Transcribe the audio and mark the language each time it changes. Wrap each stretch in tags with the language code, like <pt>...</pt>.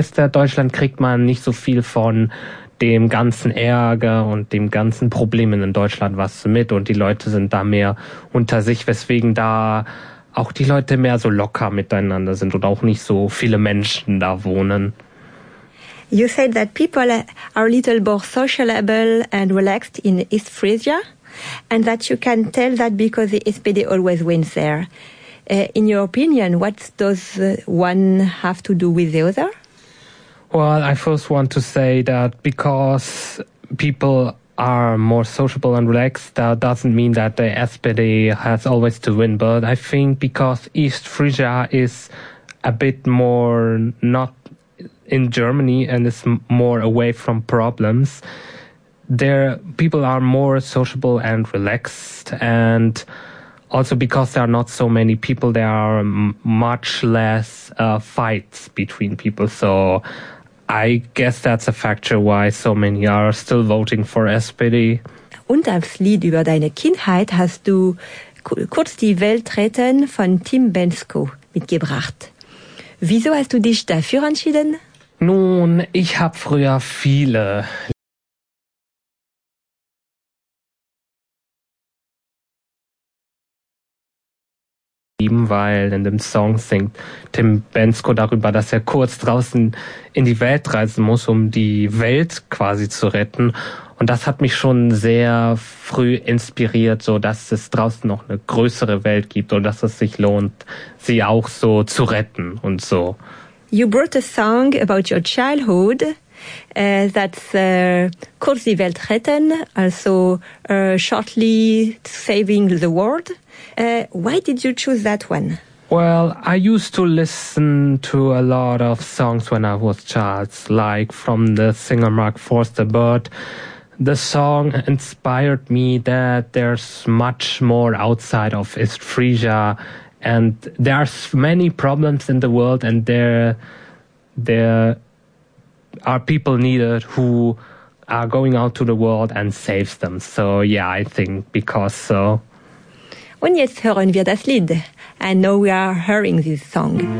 <de>Deutschland kriegt man nicht so viel von dem ganzen Ärger und dem ganzen Problemen in Deutschland was mit und die Leute sind da mehr unter sich, weswegen da auch die Leute mehr so locker miteinander sind und auch nicht so viele Menschen da wohnen.</de> <en>You said that people are a little more sociable and relaxed in East Frisia and that you can tell that because the SPD always wins there. In your opinion, what does one have to do with the other? Well, I first want to say that because people are more sociable and relaxed, that doesn't mean that the SPD has always to win. But I think because East Frisia is a bit more not in Germany and is more away from problems, there people are more sociable and relaxed. And also because there are not so many people, there are much less fights between people. So I guess that's a factor why so many are still voting for SPD.</en> <de>Und als Lied über deine Kindheit hast du kurz die Welt retten von Tim Bensko mitgebracht. Wieso hast du dich dafür entschieden? Nun, ich habe früher viele weil in dem Song singt Tim Bensko darüber, dass er kurz draußen in die Welt reisen muss, um die Welt quasi zu retten. Und das hat mich schon sehr früh inspiriert, so dass es draußen noch eine größere Welt gibt und dass es sich lohnt, sie auch so zu retten und so.</de> <en>You brought a song about your childhood, that's kurz die Welt retten, also shortly saving the world. Why did you choose that one? Well, I used to listen to a lot of songs when I was child, like from the singer Mark Forster, but the song inspired me that there's much more outside of East Frisia and there are many problems in the world and there are people needed who are going out to the world and saves them. So yeah, I think because so.</en> <de>Und jetzt hören wir das Lied.</de> <en>And now we are hearing this song. Mm-hmm.</en>